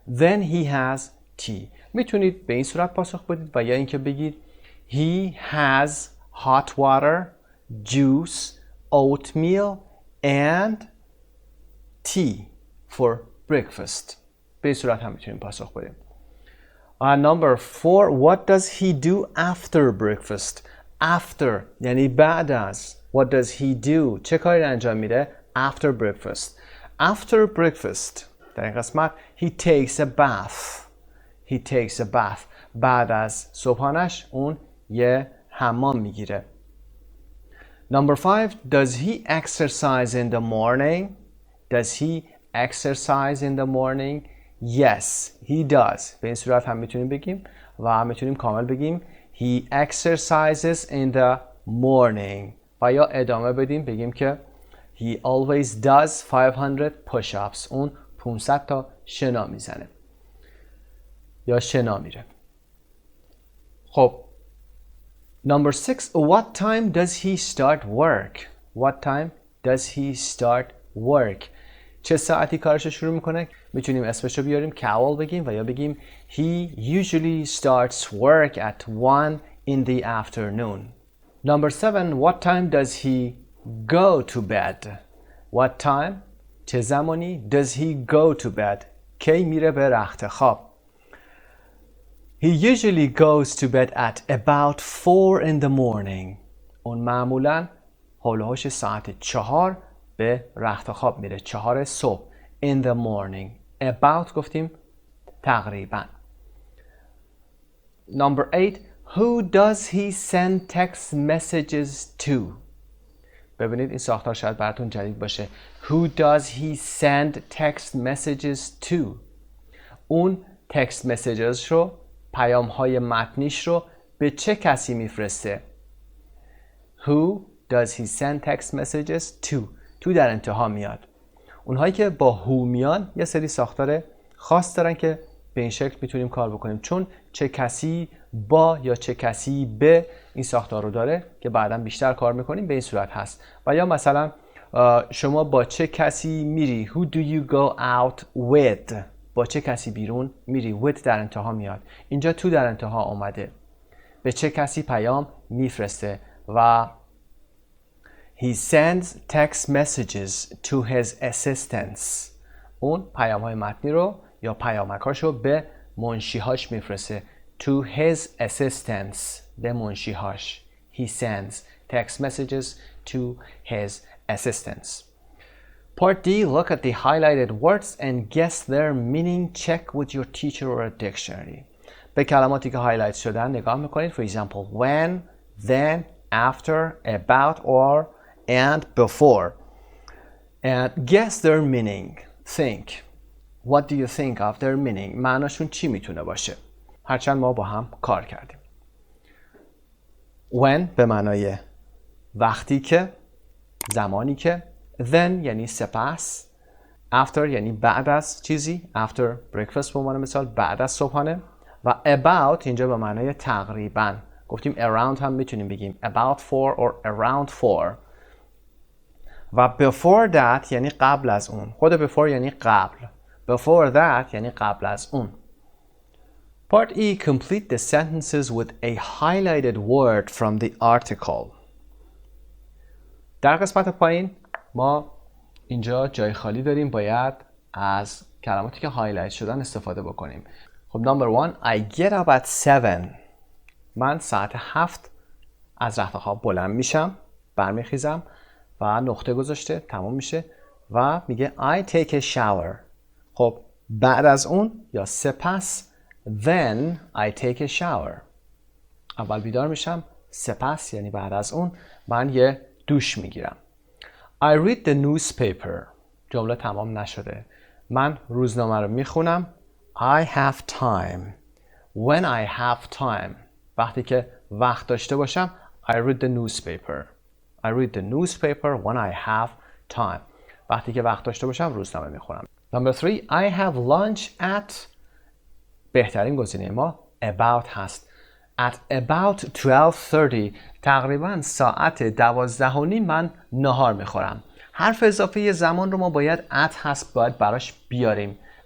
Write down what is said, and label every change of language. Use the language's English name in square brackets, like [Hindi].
[English] Then he has tea. [Persian] میتونید به این صورت پاسخ بدید و یا اینکه بگید [English] He has hot water, juice, oatmeal and tea for breakfast. [Persian] به این صورت هم میتونید پاسخ بدید. [English] Number 4. What does he do after breakfast? [Persian] After یعنی بعد از. [English] What does he do? [Persian] چه کاری رو انجام میده؟ [English] After breakfast. After breakfast [Persian] در این قسمت [English] he takes a bath. [Persian] بعد از صبحانش اون یه حمام میگیره. [English] Number 5. Does he exercise in the morning? Does he exercise in the morning? Yes, he does. [Persian] به این صورت هم میتونیم بگیم و میتونیم کامل بگیم [English] he exercises in the morning [Persian] و یا ادامه بدیم بگیم که [English] he always does 500 push-ups. [Persian] اون 500 تا شنا میزنه یا شنا میره. [English] خب Number 6. What time does he start work? What time does he start work? [Persian] چه ساعتی کارش شروع میکنه؟ میتونیم اسمشو بیاریم Cowell بگیم و یا بگیم [English] he usually starts work at 1 in the afternoon. Number 7. What time does he go to bed? What time? [Persian] چه زمانی [English] does he go to bed? [Persian] کی میره به رخت خواب؟ [English] He usually goes to bed at about 4 in the morning. [Persian] اون معمولاً حول و حوش ساعت 4 به رخت خواب میره. [English] 4 [Persian] صبح. [English] In the morning. [Persian] About گفتیم تقریباً. [English] Number 8. Who does he send text messages to? [Persian] ببینید این ساختار شاید براتون جدید باشه. [English] Who does he send text messages to? [Persian] اون [English] text messages [Persian] رو پیام های متنیش رو به چه کسی میفرسته؟ [English] Who does he send text messages to? [Persian] تو در انتها میاد. اونهایی که با who میان یه سری ساختار خاص دارن که به این شکل میتونیم کار بکنیم، چون چه کسی با یا چه کسی به این ساختار رو داره که بعدا بیشتر کار میکنیم به این صورت هست. و یا مثلا شما با چه کسی میری؟ [English] Who do you go out with? [Persian] با چه کسی بیرون میری؟ with در انتها میاد. اینجا تو در انتها اومده. به چه کسی پیام میفرسته و [English] he sends text messages to his assistants. [Persian] اون پیام های متنی رو یا پیامکاشو به منشیهاش میفرسته. [English] To his assistants. [Persian] به منشیهاش. [English] he sends text messages to his assistants. Part D, look at the highlighted words and guess their meaning. Check with your teacher or a dictionary. [Persian] به کلماتی که هایلایت شدن نگاه میکنید. [English] For example, when, then, after, about, or, and before. And guess their meaning. Think. What do you think of their meaning? [Persian] معناشون چی میتونه باشه؟ هرچند ما با هم کار کردیم. When به معنای وقتی که، زمانی که. Then یعنی سپس. After یعنی بعد از چیزی. [English] After breakfast [Persian] به عنوان مثال، بعد از صبحانه. و about اینجا به معنای تقریباً. گفتیم around هم میتونیم بگیم [English] about for or around for. [Persian] و [English] before that [Persian] یعنی قبل از اون. خود before یعنی قبل. [English] Before that [Persian] یعنی قبل از اون. [English] Part E, complete the sentences with a highlighted word from the article. [Persian] در قسمت پایین ما اینجا جای خالی داریم، باید از کلماتی که هایلایت شدن استفاده بکنیم. [English] خب number 1, I get up at 7. [Persian] من ساعت 7 از رخت خواب بلند میشم، برمیخیزم و نقطه گذاشته، تمام میشه و میگه [English] I take a shower. [Persian] خب بعد از اون یا سپس [English] then I take a shower. [Persian] اول بیدار میشم، سپس یعنی بعد از اون من یه دوش میگیرم. [English] I read the newspaper. [Persian] جمله تمام نشده. من روزنامه رو میخونم. [English] I have time. When I have time. [Persian] وقتی که وقت داشته باشم [English] I read the newspaper. I read the newspaper when I have time. [Persian] وقتی که وقت داشته باشم روزنامه میخونم. [English] Number 3, I have lunch at. [Persian] بهترین گزینه ما about هست. [English] At about 12:30 [Persian] تقریبا ساعت 12:30 من نهار میخورم. حرف اضافه زمان رو ما باید at هست باید براش بیاریم.